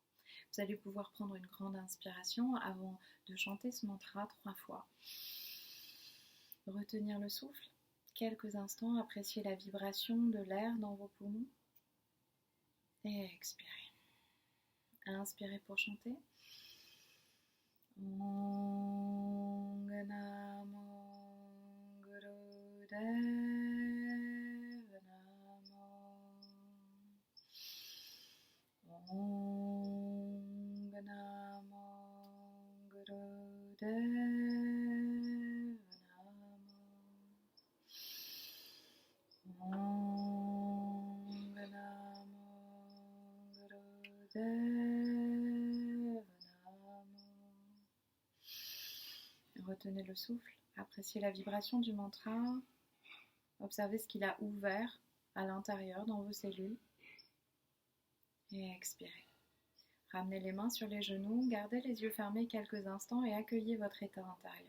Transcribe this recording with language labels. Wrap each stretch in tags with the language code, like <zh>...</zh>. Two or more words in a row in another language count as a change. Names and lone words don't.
<fr>Vous allez pouvoir prendre une grande inspiration avant de chanter ce mantra 3 fois. Retenir le souffle, quelques instants, apprécier la vibration de l'air dans vos poumons et expirer. Inspirez pour chanter.</fr> <sa>ॐ नमो गुरुदेव नमो. ॐ नमो गुरुदेव नमो. ॐ नमो गुरुदेव.</sa> <fr>Retenez le souffle, appréciez la vibration du mantra, observez ce qu'il a ouvert à l'intérieur dans vos cellules et expirez. Ramenez les mains sur les genoux, gardez les yeux fermés quelques instants et accueillez votre état intérieur.</fr>